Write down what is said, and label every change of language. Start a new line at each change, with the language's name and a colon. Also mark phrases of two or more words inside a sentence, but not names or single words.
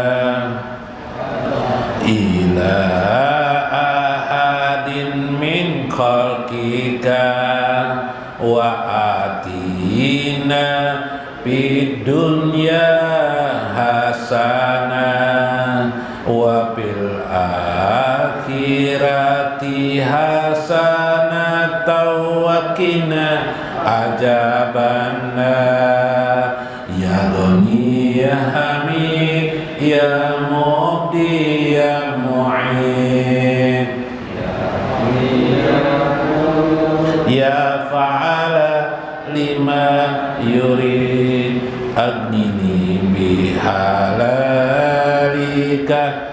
Arabic: إلى أحد من خلقك وآتنا في الدنيا حسنة وفي الآخرة حسنة وقنا عذابنا يا غني يا حميد يا مبدئ يا معين يا فعالا لما يريد أغنني بحلالك